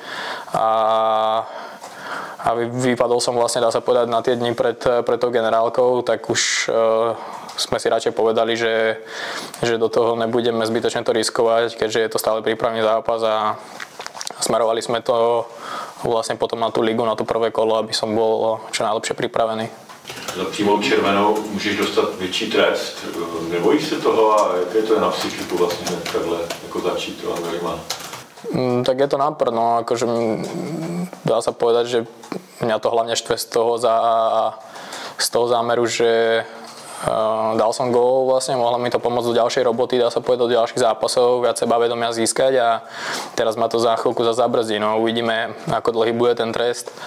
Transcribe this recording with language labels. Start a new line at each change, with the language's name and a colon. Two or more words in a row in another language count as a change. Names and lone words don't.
Slovak: a vypadol som vlastne, dá sa povedať, na tie dni pred tou generálkou, tak už sme si radšej povedali, že do toho nebudeme zbytočne to riskovať, keďže je to stále prípravný zápas a smerovali sme to vlastne potom na tú ligu, na to prvé kolo, aby som bol čo najlepšie pripravený.
Czech: Za přímou červenou můžeš dostat větší trest. Nebojíš se toho a jaké to je na psychiku vlastně takhle jako začít to angažmá?
Slovak: Tak je to nápad, no akože dá sa povedať, že mňa to hlavne štve z toho zámeru, že dal som gól, vlastne mohlo mi to pomôcť do ďalšej roboty, dá sa povedať, do ďalších zápasov, viac sebavedomia získať a teraz ma to za chvíľku zabrzdí, no uvidíme, ako dlhý bude ten trest.